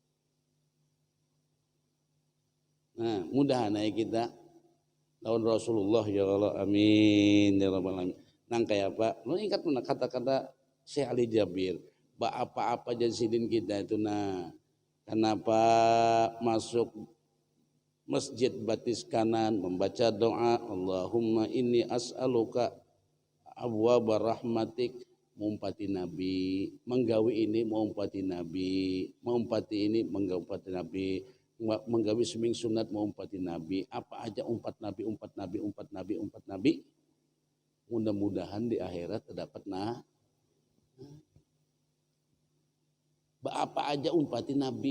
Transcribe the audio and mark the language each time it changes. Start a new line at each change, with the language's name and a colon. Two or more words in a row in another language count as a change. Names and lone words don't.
Banjar: Nah, mudahan aja kita lawan Rasulullah ya Allah,
Arabic: amin ya rabbal alamin.
Banjar: Nang kayak apa? Lu ingat mana kata-kata Syekh Ali Jabir, apa-apa jasidin kita itu nah. Kenapa masuk masjid batis kanan membaca doa
Arabic: Allahumma inni as'aluka abwaba rahmatik,
Banjar: mengumpati Nabi, menggawi ini mengumpati Nabi, mengumpati ini mengumpati Nabi, menggawi seming sunat mengumpati Nabi, apa aja umpat Nabi, mudah-mudahan di akhirat terdapat apa aja umpati Nabi.